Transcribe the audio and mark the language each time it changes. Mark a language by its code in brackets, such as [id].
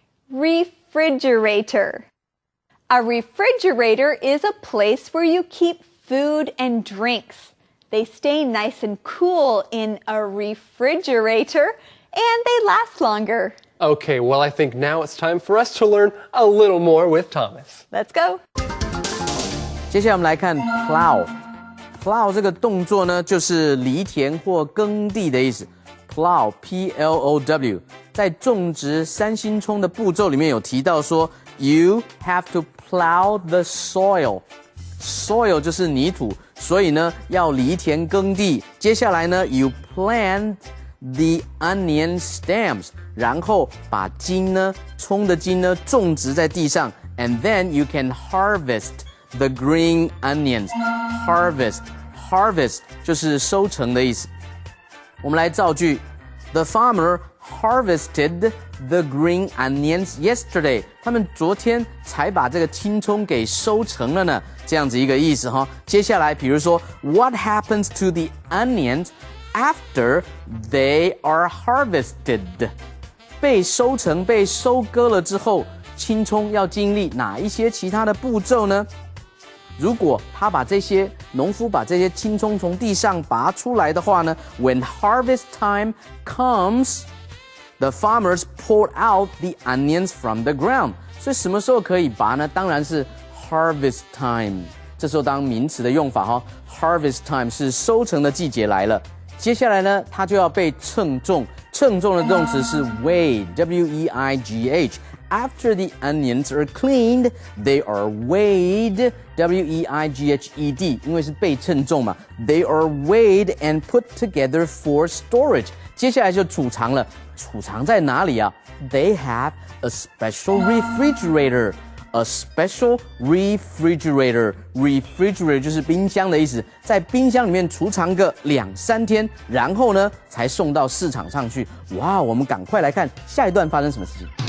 [en] Refrigerator. A refrigerator is a place where you keep food and drinks. They stay nice and cool in a refrigerator, and they last longer. Okay, well, I think now it's time for us to learn a little more with Thomas. Let's go. [zh] 接下来我们来看 plow。plow 这个动作呢，就是犁田或耕地的意思。 plow P-L-O-W 在种植三星葱的步骤里面有提到说 ， [en] you have to plow the soil。 [zh] soil 就是泥土，所以呢要犁田耕地。接下来呢 [en] ，you plant the onion stems， [zh] 然后把葱的茎呢种植在地上 [en] ，and then you can harvest the green onions. [zh] Harvest 就是收成的意思。我们来造句 [en] ：The farmer harvested the green onions yesterday. [zh] 他们昨天才把这个青葱给收成了呢，这样子一个意思哈。接下来，比如说 [en] ，What happens to the onions after they are harvested？ [zh] 被收成、被收割了之后，青葱要经历哪一些其他的步骤呢？如果农夫把这些青葱从地上拔出来的话呢 [en] ，When harvest time comes。The farmers pulled out the onions from the ground. [zh] 所以什么时候可以拔呢？当然是 harvest time. 这时候当名词的用法哈 ，harvest time 是收成的季节来了。接下来呢，它就要被称重。称重的动词是 weigh, W-E-I-G-H. [en] After the onions are cleaned, they are weighed, W-E-I-G-H-E-D. [zh] 因为是被称重嘛 [en] ，they are weighed and put together for storage. [zh] 接下来就储藏了。储藏在哪里啊 [en] ？They have a special refrigerator. A special refrigerator. [zh] Refrigerator 就是冰箱的意思，在冰箱里面储藏个2-3天，然后呢才送到市场上去。哇，我们赶快来看下一段发生什么事情。